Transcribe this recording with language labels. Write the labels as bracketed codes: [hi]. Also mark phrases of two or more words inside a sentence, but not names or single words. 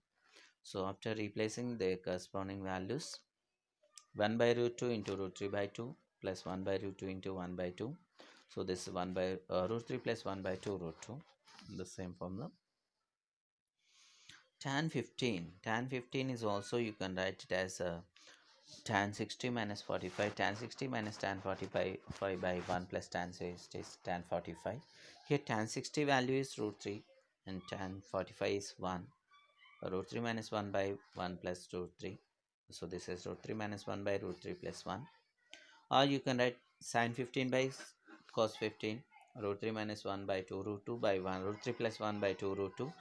[en] So after replacing the corresponding values, 1 by root 2 into root 3 by 2 plus 1 by root 2 into 1 by 2. So this is 1 by root 3 plus 1 by 2 root 2. The same formula. Tan 15 is also, you can write it as tan 60 minus 45. Tan 60 minus tan 45 by 1 plus tan 60 is tan 45. Here tan 60 value is root 3 and tan 45 is 1. Root 3 minus 1 by 1 plus root 3. So this is root 3 minus 1 by root 3 plus 1. Or you can write sin 15 by cos 15, root 3 minus 1 by 2 root 2 by 1, root 3 plus 1 by 2 root 2.